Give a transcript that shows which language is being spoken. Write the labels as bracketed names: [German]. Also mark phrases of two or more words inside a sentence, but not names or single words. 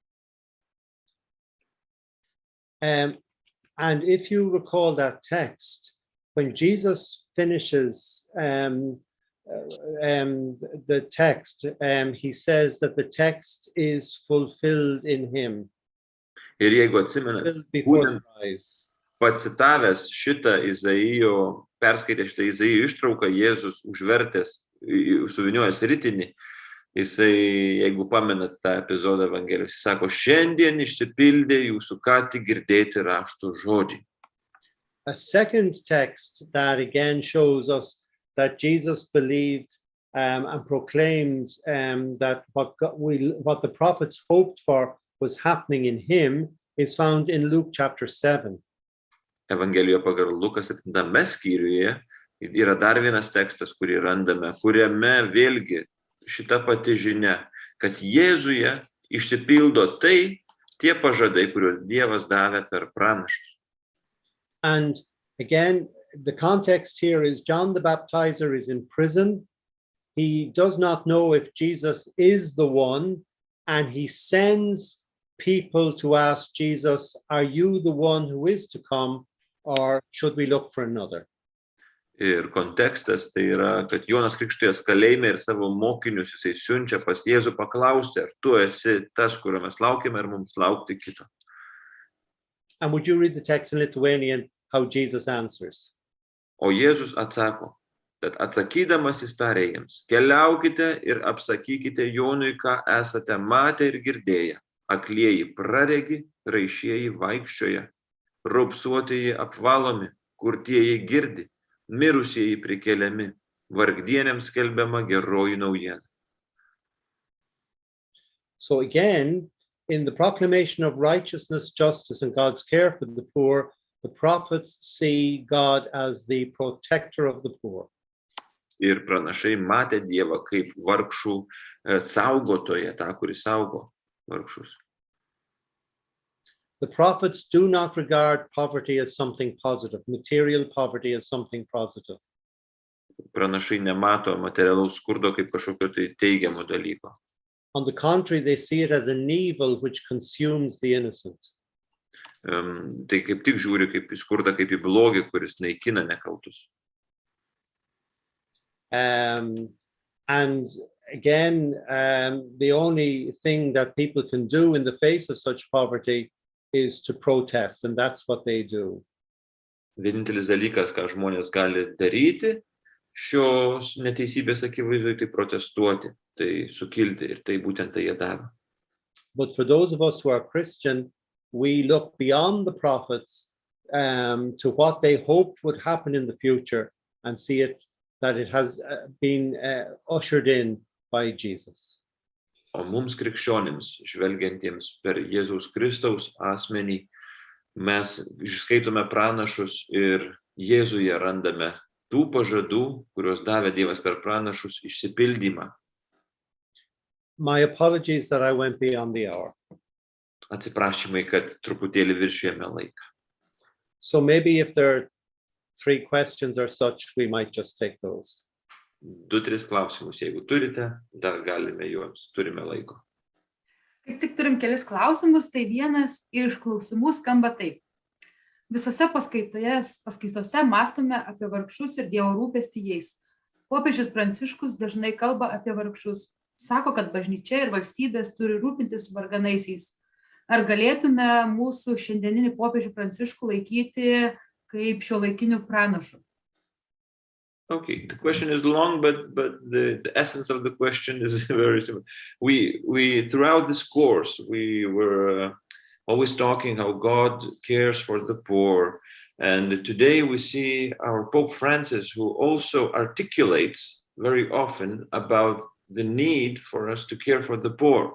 [English] And if you recall that text, when Jesus finishes the text, he says that the text is fulfilled in him. [Lithuanian] Ir jeigu atsimena, pacitavęs šitą Izaijo, perskaitė šitą Izaijo ištrauką, Jėzus užvertęs, suviniojęs ritinį, Jisai, jeigu pamenat tą epizodą Evangelijos, jis sako, šiandien išsipildė jūsų ką tik girdėti rašto žodžiai. [English] A second text that again shows us that Jesus believed and proclaimed that what the prophets hoped for was happening in him is found in Luke chapter 7. [Lithuanian] Evangelijoje pagal Lukas 7 skyriuje yra dar vienas tekstas, kurį randame, kuriame vėlgi šita pati žinia, kad Jėzuje išsipildo tie pažadai, kuriuos Dievas davė per pranašus. [English] And again, the context here is John the Baptizer is in prison. He does not know if Jesus is the one, and he sends people to ask Jesus, are you the one who is to come, or should we look for another? [Lithuanian] Ir kontekstas tai yra, kad Jonas Krikštytojas kalėjime ir savo mokinius jisai siunčia pas Jėzų paklausti, ar tu esi tas, kurio mes laukiame, ar mums laukti kito. [English] And would you read the text in Lithuanian, how Jesus answers? [Lithuanian] O Jėzus atsako, kad atsakydamas jis tarė jiems, keliaukite ir apsakykite Jonui, ką esate matę ir girdėję. Aklieji praregi, raišieji vaikščioja, raupsuotieji apvalomi, kurtieji girdi, mirusieji prikeliami, vargdieniams skelbiama geroji naujiena. [English] So again, in the proclamation of righteousness, justice, and God's care for the poor, the prophets see God as the protector of the poor. [Lithuanian] Ir pranašai matė Dievą kaip vargšų saugotoją, tą, kuris saugo vargšus. [English] The prophets do not regard poverty as something positive, material poverty as something positive. [Lithuanian] Pranašai nemato materialaus skurdo kaip kažkokio tai teigiamo dalyko. [English] On the contrary, they see it as an evil which consumes the innocent. [Lithuanian] Tai kaip tik žiūri kaip į skurdą, kaip į blogį, kuris naikina nekaltus. [English] And again, the only thing that people can do in the face of such poverty is to protest, and that's what they do. [Lithuanian] Vienintelis dalykas, ką žmonės gali daryti, šios neteisybės akivaizdoje, tai protestuoti, tai sukilti, ir tai būtent tai jie daro. [English] But for those of us who are Christian, we look beyond the prophets to what they hoped would happen in the future and see it that it has been ushered in by Jesus. [Lithuanian] O mums krikščionims, žvelgiantiems per Jėzaus Kristaus asmenį, mes išskaitome pranašus ir Jėzuje randame tų pažadų, kuriuos davė Dievas per pranašus, išsipildymą. [English] My apologies that I went beyond the hour. [Lithuanian] Atsiprašymai, kad truputėlį viršijame laiką. [English] So maybe if there are 3 questions or such, we might just take those. [Lithuanian] 2-3 klausimus, jeigu turite, dar galime juos, turime laiko. Kaip tik turim kelis klausimus, tai vienas iš klausimų skamba taip. Visose paskaitose mąstome apie vargšus ir Dievo rūpestį jais. Popiežius Pranciškus dažnai kalba apie vargšus. Sako, kad bažnyčia ir valstybės turi rūpintis varganaisiais. Ar galėtume mūsų šiandieninį popiežių Pranciškų laikyti kaip šiuolaikiniu pranašu? [English] Okay, the question is long, but the essence of the question is very simple. We throughout this course, we were always talking how God cares for the poor. And today we see our Pope Francis, who also articulates very often about the need for us to care for the poor.